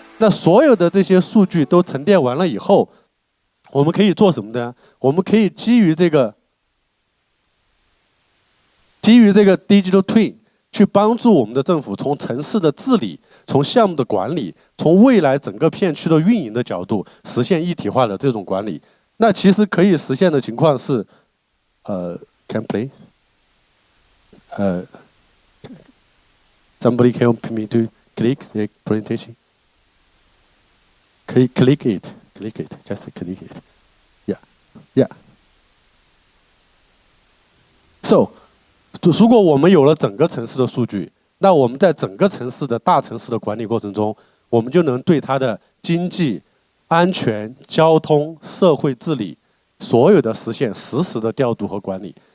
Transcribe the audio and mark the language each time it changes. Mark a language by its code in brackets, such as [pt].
[zh] 那所有的这些数据都沉淀完了以后，我们可以做什么呢？我们可以基于这个 digital twin 去帮助我们的政府从城市的治理、从项目的管理、从未来整个片区的运营的角度，实现一体化的这种管理。那其实可以实现的情况是， [en] can play，somebody can help me to click the presentation。 [zh] 可以 [en] click it，just click it，yeah。 [zh] So， 如果我们有了整个城市的数据，那我们在整个城市的大城市的管理过程中，我们就能对它的经济、安全、交通、社会治理所有的实现实时的调度和管理。